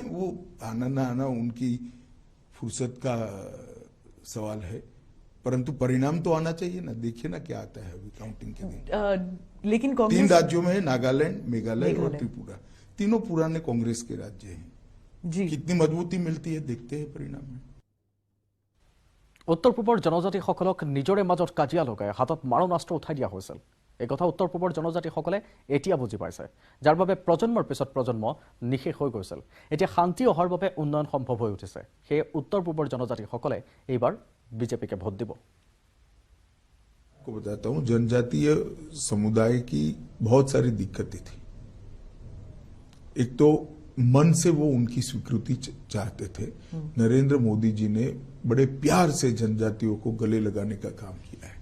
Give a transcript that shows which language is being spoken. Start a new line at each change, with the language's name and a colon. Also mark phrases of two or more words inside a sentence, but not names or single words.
Hindi: वो आना ना आना उनकी फुर्सत का सवाल है, परंतु परिणाम तो आना चाहिए ना। देखिए ना क्या आता है अभी काउंटिंग के दिन। लेकिन 3 राज्यों में है, नागालैंड, मेघालय और त्रिपुरा। तीनों पुराने कांग्रेस के राज्य हैं जी। कितनी मजबूती मिलती है देखते हैं परिणाम में।
Assamese: উত্তৰ পূবৰ জনজাতিসকলক নিজৰে মাজত কাজিয়া লগাই হাতত মাৰণাস্ত্ৰ উঠাই দিয়া হৈছিল। এই কথা উত্তৰ পূবৰ জনজাতিসকলে এতিয়া বুজি পাইছে, যাৰ বাবে প্ৰজন্মৰ পিছত প্ৰজন্ম নিশেষ হৈ গৈছিল। এতিয়া শান্তি অহাৰ বাবে উন্নয়ন সম্ভৱ হৈ উঠিছে। সেয়ে উত্তৰ পূবৰ জনজাতিসকলে এইবাৰ বিজেপিকে ভোট দিব।
Hindi: को बताता हूं, जनजातीय समुदाय की बहुत सारी दिक्कतें थी। एक तो मन से वो उनकी स्वीकृति चाहते थे। नरेंद्र मोदी जी ने बड़े प्यार से जनजातियों को गले लगाने का काम किया है।